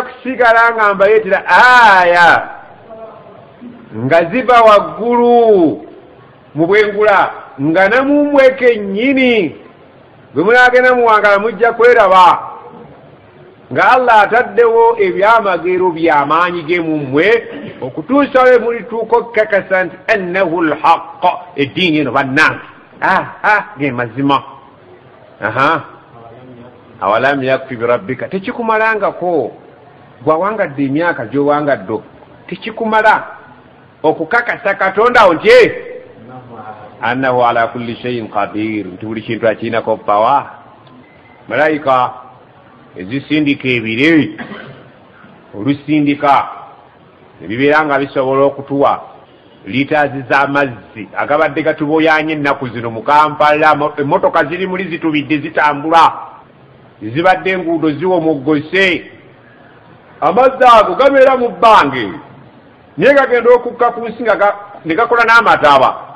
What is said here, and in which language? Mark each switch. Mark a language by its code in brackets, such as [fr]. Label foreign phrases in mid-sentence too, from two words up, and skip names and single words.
[lg] kusigala nga mbayetera aya nga ziva waggulu mu bwengula nga namumwe kennyini bwe munagenda muwangala mujja kweraba nga Allah ataddewo ebyamagero byamaanyi ge mummwe okutuusa we mulituuka okukakasa nti [ar] أنه الحق, [lg] eddiini eno bannange ge mazima. [ar] أولم يكف بربك, [lg] tekikumalangako bwawangadde emyaka gyowangadde, tekikumala okukakasa Katonda wo nti [ar] أنه على كل شيء قدير, [lg] nti buli kintu akiinako pawa. Malayika ezisindika ebire, olusindika ebibeera nga bisobola okutuwa litaazi z'amazzi agabadde gatuboyanye ennaku zino mu Kampala, emmotoka ziri muli zitubidde zitambula, zibadde enguudo ziwomoggose, amazzi ago gabeera mu bbange naye gagenda okukka ku nsi nga ne gakola n'amataba.